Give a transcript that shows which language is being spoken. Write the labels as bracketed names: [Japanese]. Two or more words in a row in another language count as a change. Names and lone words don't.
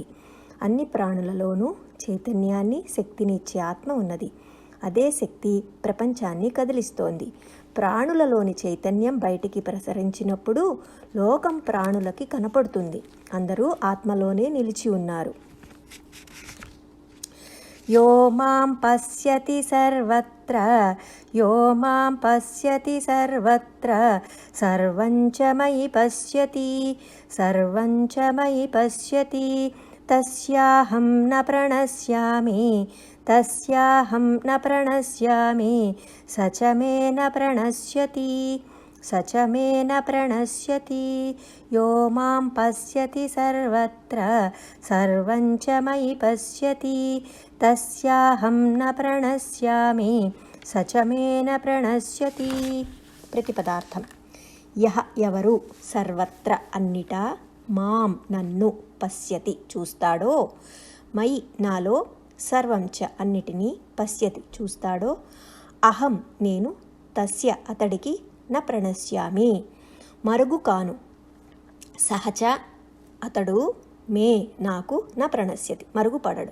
[Telugu] అన్ని ప్రాణులలోనూ చైతన్యాన్ని శక్తిని ఇచ్చే ఆత్మ ఉన్నది. అదే శక్తి ప్రపంచాన్ని కదిలిస్తోంది. ప్రాణులలోని చైతన్యం బయటికి ప్రసరించినప్పుడు లోకం ప్రాణులకి కనపడుతుంది. అందరూ ఆత్మలోనే నిలిచి ఉన్నారు. [Sanskrit] యో మాం పశ్యతి సర్వత్ర సర్వం చ మయి పశ్యతి తస్యాహం న ప్రణశ్యామి స చ మే న ప్రణశ్యతి యో మాం పశ్యతి సర్వత్ర సర్వం చ మయి పశ్యతి తస్యాహం న ప్రణశ్యామి స చ మే న ప్రణశ్యతి. [Telugu] ప్రతిపదార్థం. యహ ఎవరు సర్వత్ర అన్నిటా మాం నన్ను పశ్యతి చూస్తాడో మయి నాలో సర్వం చ అన్నిటినీ పశ్యతి చూస్తాడో అహం నేను తస్య అతడికి [Sanskrit] న ప్రణశ్యామి [Telugu] మరుగు కాను సహచ అతడు మే నాకు [Sanskrit] న ప్రణశ్యతి [Telugu] మరుగుపడడు.